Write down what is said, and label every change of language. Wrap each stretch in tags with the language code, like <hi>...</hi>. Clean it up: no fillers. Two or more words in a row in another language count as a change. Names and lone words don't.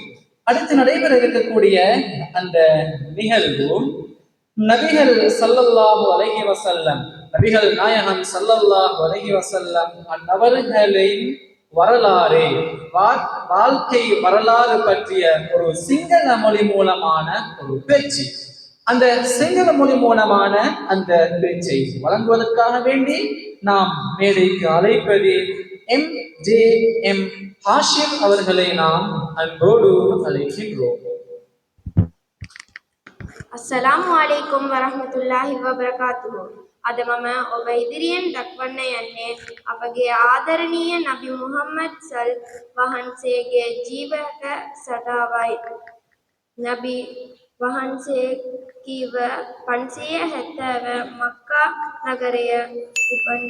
<ta>அடுத்து நடைபெற இருக்கக்கூடிய அந்த நிகழ்வு நபிகள்</ta> <ar>صلى الله عليه وسلم,</ar> <ta>நபிகள் நாயகம்</ta> <ar>صلى الله عليه وسلم</ar> <ta>அன்னவர்களின் வரலாறு, வாழ்க்கை வரலாறு பற்றிய ஒரு சிங்கள மொழி மூலமான ஒரு பேச்சு. அந்த சிங்கள மொழி மூலமான அந்த பேச்சை வழங்குவதற்காக வேண்டி நாம் மேடைக்கு அழைப்பது MJM ஹாஷிம் அவர்களை நாம் அன்போடு அழைக்கின்றோம்.</ta> <ar>السلام عليكم ورحمة الله وبركاته.</ar> <si>අද මම ඔබ ඉදිරියෙන් දක්වන්න යන්නේ අපගේ ආදරණීය නබි මුහම්මද් සල් වහන්සේගේ ජීවක සටාවයි. නබි වහන්සේ කීව 570 මක්කා නගරය උපන්හ.</si>